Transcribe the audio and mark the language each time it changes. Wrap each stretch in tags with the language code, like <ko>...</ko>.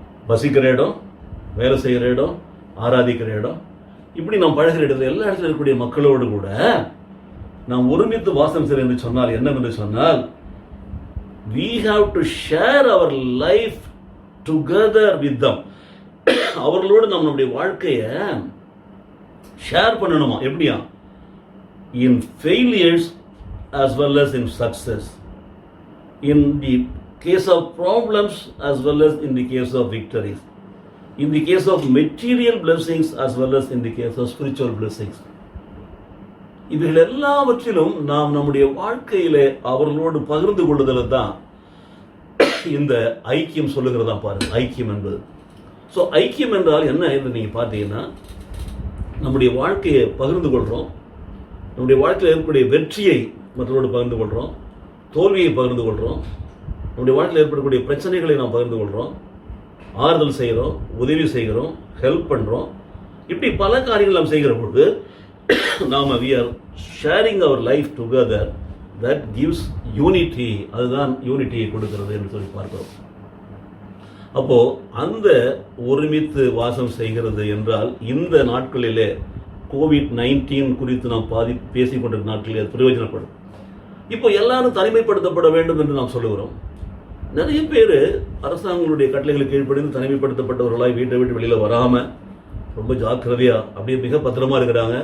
<ta>வசிக்கிற இடம், வேலை செய்கிற இடம், ஆராதிக்கிற இடம், இப்படி நாம் பழகிற இடத்துல எல்லா இடத்துல இருக்கக்கூடிய மக்களோடு கூட நாம் ஒருமித்து வாசம் செய்ய என்று சொன்னால் என்னவென்று சொன்னால்,</ta> <en>we have to share our life together with them.</en> <ta>அவர்களோடு நம்மளுடைய வாழ்க்கையை ஷேர் பண்ணணுமா? எப்படியா?</ta> <en>in failures as well as in success, in the case of problems as well as in the case of victories, in the case of material blessings as well as in the case of spiritual blessings.</en> <ta>இவைகள் எல்லாவற்றிலும் நாம் நம்முடைய வாழ்க்கையிலே அவர்களோடு பகிர்ந்து கொள்ளுதல் தான் இந்த ஐக்கியம் சொல்லுகிறதா பாருங்க. ஐக்கியம் என்பது, ஸோ ஐக்கியம் என்றால் என்ன என்று நீங்கள் பார்த்தீங்கன்னா, நம்முடைய வாழ்க்கையை பகிர்ந்து கொள்கிறோம், நம்முடைய வாழ்க்கையில் ஏற்படக்கூடிய வெற்றியை மற்றவரோடு பகிர்ந்து கொள்கிறோம், தோல்வியை பகிர்ந்து கொள்கிறோம், நம்முடைய வாழ்க்கையில் ஏற்படக்கூடிய பிரச்சனைகளை நாம் பகிர்ந்து கொள்கிறோம், ஆறுதல் செய்கிறோம், உதவி செய்கிறோம், ஹெல்ப் பண்ணுறோம். இப்படி பல காரியங்கள் நாம் செய்கிற பொழுது நாம்</ta> <en>we are sharing our life together, that gives unity.</en> <ta>அதுதான் யூனிட்டியை கொடுக்கிறது என்று சொல்லி பார்க்கிறோம். அப்போ அந்த ஒருமித்து வாசம் செய்கிறது என்றால் இந்த நாட்களிலே COVID-19 குறித்து நாம் பேசிக்கொண்டிருக்கிற நாட்களிலே அது பிரயோஜனப்படும். இப்போ எல்லாரும் தனிமைப்படுத்தப்பட வேண்டும் என்று நாம் சொல்லுகிறோம். நிறைய பேர் அரசாங்கங்களுடைய கட்டளைகளுக்கு கீழ்ப்படிந்து தனிமைப்படுத்தப்பட்டவர்களாய் வீட்டை விட்டு வெளியில் வராமல் ரொம்ப ஜாக்கிரதையாக அப்படியே மிக பத்திரமா இருக்கிறாங்க.</ta>